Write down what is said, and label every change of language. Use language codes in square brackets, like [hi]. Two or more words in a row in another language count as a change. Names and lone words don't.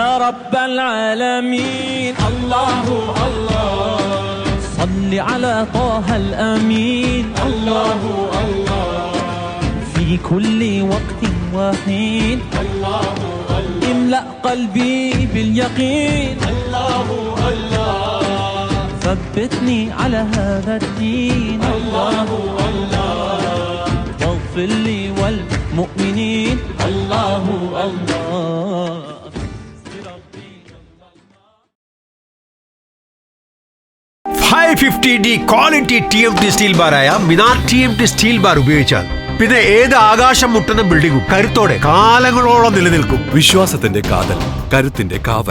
[ar] رب العالمين الله الله صل على طه الأمين الله الله في كل وقت وحين الله الله املأ قلبي باليقين الله الله ثبتني على هذا الدين الله الله واغفر لي والمؤمنين الله الله. [ml] 550D [en] quality TMT steel [ml] ബാറായ മിനാർ [en] TMT steel bar [ml] ഉപയോഗിച്ചാൽ പിന്നെ ഏത് ആകാശം മുട്ടുന്ന ബിൽഡിംഗും കരുത്തോടെ കാലങ്ങളോളം നിലനിൽക്കും. വിശ്വാസത്തിന്റെ കാതൽ, കരുത്തിന്റെ കാവൽ.